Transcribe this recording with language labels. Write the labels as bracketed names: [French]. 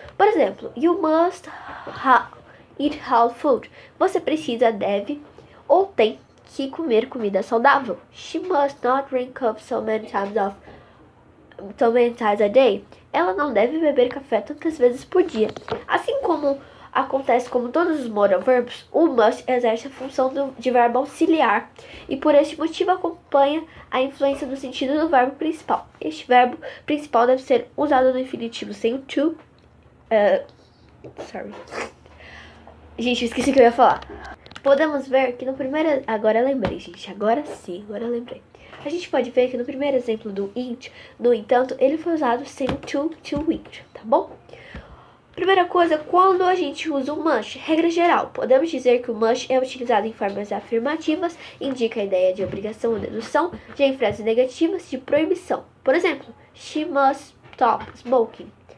[Portuguese] Por exemplo, [English] you must eat healthy food. [Portuguese] Você precisa, deve ou tem que comer comida saudável. [English] She must not drink coffee so many times a day. [Portuguese] Ela não deve beber café tantas vezes por dia. Assim como acontece como todos os modal verbs, o must exerce a função de verbo auxiliar e por este motivo acompanha a influência do sentido do verbo principal. Este verbo principal deve ser usado no infinitivo sem o to. Gente, eu esqueci o que eu ia falar. Podemos ver que no primeiro... Agora eu lembrei, gente. Agora eu lembrei. A gente pode ver que no primeiro exemplo do eat, no entanto, ele foi usado sem o to eat, tá bom? Primeira coisa, quando a gente usa o must, regra geral, podemos dizer que o must é utilizado em formas afirmativas, indica a ideia de obrigação ou dedução, já em frases negativas, de proibição. Por exemplo, [English] she must stop smoking.